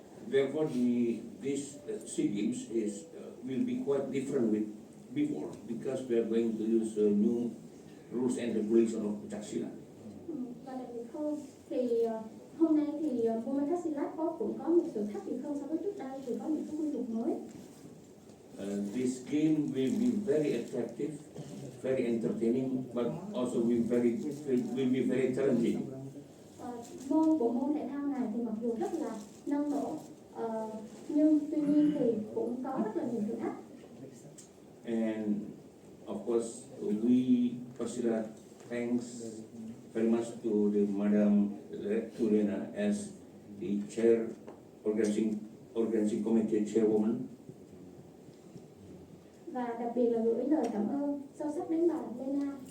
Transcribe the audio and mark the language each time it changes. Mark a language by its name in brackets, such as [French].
[English] Therefore, this SEA Games will be quite different with before because we are going to use new rules and regulations of Pencak Silat. [Vietnamese] Và đặc biệt hơn thì hôm nay thì môn Pencak Silat cũng có một sự khác biệt hơn so với trước đây, thì có những cái quy luật mới. [English] This game will be very attractive, very entertaining, but also will be very challenging. [Vietnamese] Bộ môn thể thao này thì mặc dù rất là năng nổ, nhưng tuy nhiên thì cũng có rất là nhiều thử thách. [English] And of course, we Persilat thanks very much to the Madam Lena as the organizing committee chairwoman. [Vietnamese] Và đặc biệt là gửi lời cảm ơn sâu sắc đến bà Lena.